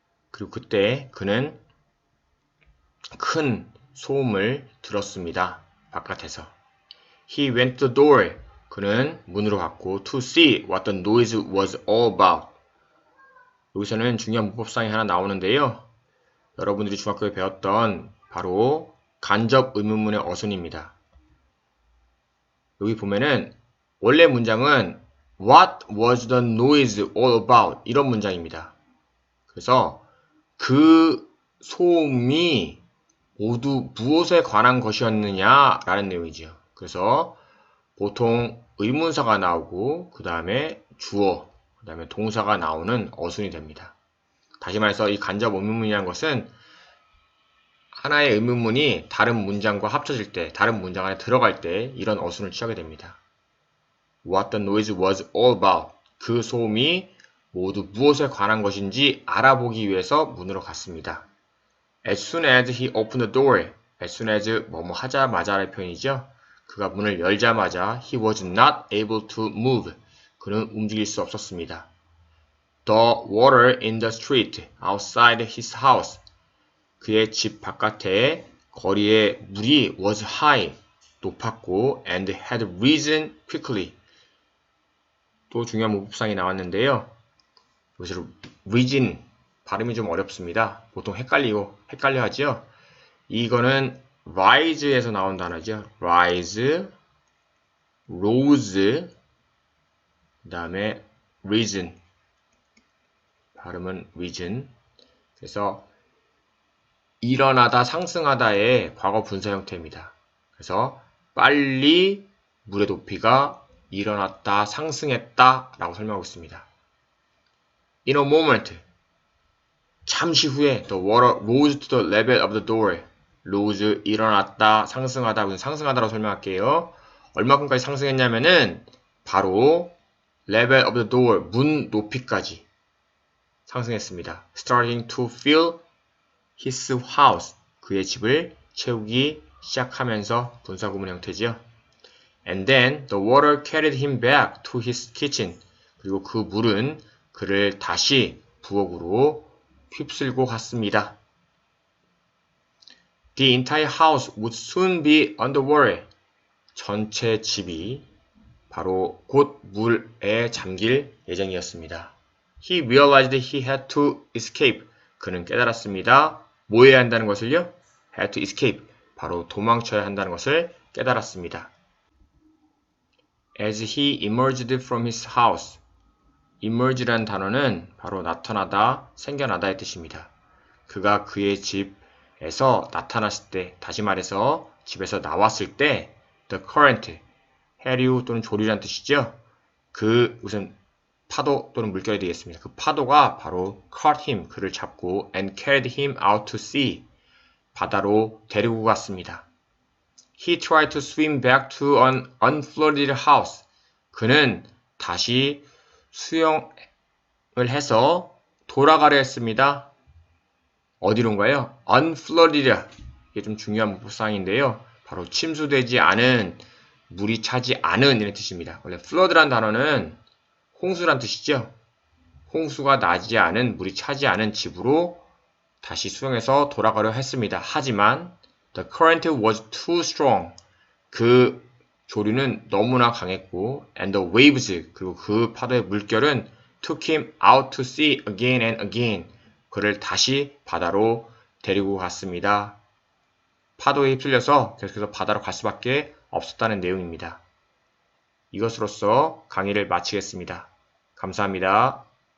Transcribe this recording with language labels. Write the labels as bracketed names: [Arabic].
[Korean] 그리고 그때 그는 큰 소음을 들었습니다. 바깥에서. [English] He went to the door. [Korean] 그는 문으로 갔고 [English] to see what the noise was all about. [Korean] 여기서는 중요한 문법상이 하나 나오는데요. 여러분들이 중학교에 배웠던 바로 간접 의문문의 어순입니다. 여기 보면은 원래 문장은 [English] What was the noise all about? [Korean] 이런 문장입니다. 그래서 그 소음이 모두 무엇에 관한 것이었느냐 라는 내용이죠. 그래서 보통 의문사가 나오고 그 다음에 주어, 그 다음에 동사가 나오는 어순이 됩니다. 다시 말해서 이 간접 의문문이라는 것은 하나의 의문문이 다른 문장과 합쳐질 때, 다른 문장 안에 들어갈 때 이런 어순을 취하게 됩니다. [English] What the noise was all about. [Korean] 그 소음이 모두 무엇에 관한 것인지 알아보기 위해서 문으로 갔습니다. [English] As soon as he opened the door. As soon as [Korean] 뭐뭐 하자마자의 표현이죠. 그가 문을 열자마자 [English] he was not able to move. [Korean] 그는 움직일 수 없었습니다. [English] The water in the street outside his house. [Korean] 그의 집 바깥에 거리의 물이 [English] was high. [Korean] 높았고 [English] and had risen quickly. [Korean] 또 중요한 문법상이 나왔는데요. 여기서 risen 발음이 좀 어렵습니다. 보통 헷갈려 하죠. 이거는 rise에서 나온 단어죠. rise, rose, 그 다음에 risen. 발음은 risen. 그래서 일어나다, 상승하다의 과거 분사 형태입니다. 그래서 빨리 물의 높이가 일어났다, 상승했다 라고 설명하고 있습니다. [English] In a moment, [Korean] 잠시 후에 [English] the water rose to the level of the door. [Korean] rose, 일어났다, 상승하다, 상승하다라고 설명할게요. 얼마큼까지 상승했냐면은 바로 [English] level of the door, [Korean] 문 높이까지 상승했습니다. [English] Starting to fill his house, [Korean] 그의 집을 채우기 시작하면서 분사구문 형태지요. [English] And then the water carried him back to his kitchen. [Korean] 그리고 그 물은 그를 다시 부엌으로 휩쓸고 갔습니다. [English] The entire house would soon be underwater. [Korean] 전체 집이 바로 곧 물에 잠길 예정이었습니다. [English] He realized he had to escape. [Korean] 그는 깨달았습니다. 뭐 해야 한다는 것을요? [English] had to escape. [Korean] 바로 도망쳐야 한다는 것을 깨달았습니다. [English] As he emerged from his house. [Korean] emerge라는 단어는 바로 나타나다, 생겨나다의 뜻입니다. 그가 그의 집에서 나타났을 때, 다시 말해서 집에서 나왔을 때 [English] the current, [Korean] 해류 또는 조류란 뜻이죠. 그 우선 파도 또는 물결이 되겠습니다. 그 파도가 바로 [English] caught him, [Korean] 그를 잡고 [English] and carried him out to sea, [Korean] 바다로 데리고 갔습니다. [English] He tried to swim back to an unflooded house. [Korean] 그는 다시 수영을 해서 돌아가려 했습니다. 어디론가요? unflooded. 이게 좀 중요한 문법사항인데요. 바로 침수되지 않은, 물이 차지 않은 이런 뜻입니다. 원래 flood라는 단어는 홍수란 뜻이죠. 홍수가 나지 않은, 물이 차지 않은 집으로 다시 수영해서 돌아가려 했습니다. 하지만 [English] the current was too strong. [Korean] 그 조류는 너무나 강했고 [English] and the waves, [Korean] 그리고 그 파도의 물결은 [English] took him out to sea again and again. [Korean] 그를 다시 바다로 데리고 갔습니다. 파도에 휩쓸려서 계속해서 바다로 갈 수밖에 없었다는 내용입니다. 이것으로써 강의를 마치겠습니다. 감사합니다.